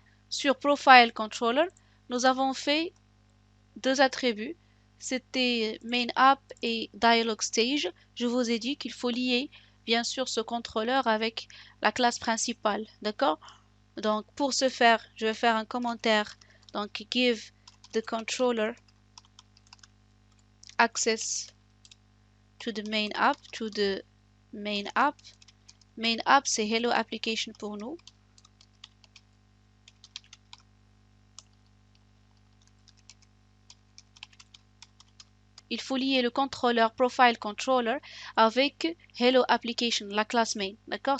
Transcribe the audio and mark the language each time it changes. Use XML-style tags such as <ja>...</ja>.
<fr>Sur Profile Controller, nous avons fait deux attributs. C'était Main App et Dialog Stage. Je vous ai dit qu'il faut lier bien sûr ce contrôleur avec la classe principale. D'accord? Donc pour ce faire, je vais faire un commentaire.</fr> <en>Donc give the controller access to the main app, main app.</en> <fr>Main app, c'est Hello Application pour nous. il faut lier le contrôleur profile controller avec hello application, la classe main. D'accord?</fr>